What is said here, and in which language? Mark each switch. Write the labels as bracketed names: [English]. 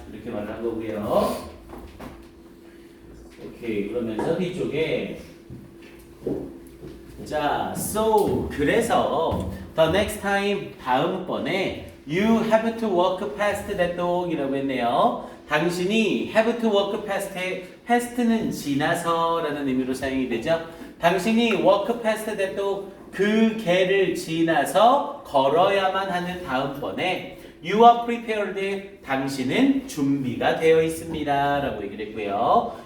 [Korean] 이렇게 말한 거고요. [English] 오케이, [Korean] 그러면서 뒤쪽에 자, [English] so [Korean] 그래서 [English] the next time [Korean] 다음번에 [English] you have to walk past that dog이라고 했네요. [Korean] 당신이 have to walk past는 지나서라는 의미로 사용이 되죠. 당신이 walk past that dog 그 개를 지나서 걸어야만 하는 다음번에 [English] you are prepared [Korean] 당신은 준비가 되어 있습니다 라고 얘기를 했고요.